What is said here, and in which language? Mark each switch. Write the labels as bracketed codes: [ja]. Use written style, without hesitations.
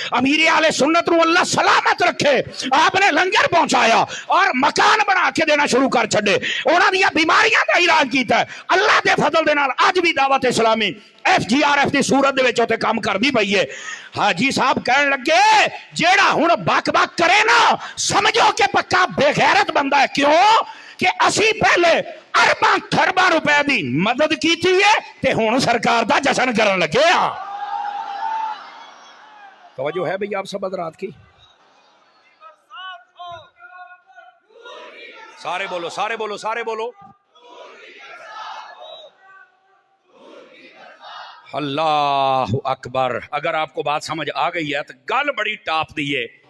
[pa] امیر اہل سنت نو اللہ سلامت رکھے آپ نے لنگر پہنچایا اور مکان بنا کے دینا شروع کر چھڈے انہاں دی بیماریاں دا علاج کیتا ہے. اللہ دے فضل دے نال اج بھی دعوت اسلامی FGRF دی صورت دے وچ اوتے کام کردی پئی ہے. حاجی صاحب کہن لگے جیڑا ہن بک بک کرے نا سمجھو کہ پکا بے غیرت بندہ ہے. کیوں کہ اسی پہلے ارباں خرباں روپے دی مدد کیتی ہے تے ہن سرکار دا جشن کرن لگے ہاں. [ur] توجہ ہے بھئی آپ سب حضرات کی سارے بولو سارے بولو سارے بولو اللہ اکبر. اگر آپ کو بات سمجھ آ گئی ہے [pa] تو گل بڑی ٹاپ دی ہے.